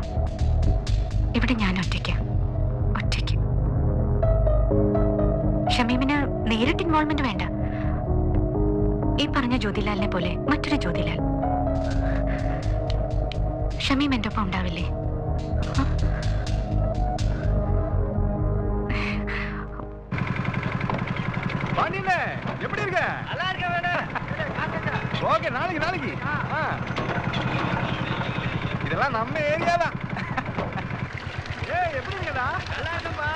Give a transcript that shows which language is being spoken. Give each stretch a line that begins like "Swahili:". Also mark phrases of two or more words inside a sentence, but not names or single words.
Malayalam: ഇവിടെ ഞാൻ ഒറ്റയ്ക്ക്. ഷമീമിന് നേരിട്ട് ഇൻവോൾവ്മെന്റ് വേണ്ട. ഈ പറഞ്ഞ ജ്യോതിലാലിനെ പോലെ മറ്റൊരു ജ്യോതിലാൽ. ഷമീം എൻ്റെ ഒപ്പം ഉണ്ടാവില്ലേ?
Tamil: எப்படி இருக்க? நல்லா இருக்க வேணே. ஓகே, நாளைக்கு இதெல்லாம் நம்ம ஏரியா தான். ஏய், எப்படி இருக்கடா? நல்லா இருக்கேன்பா.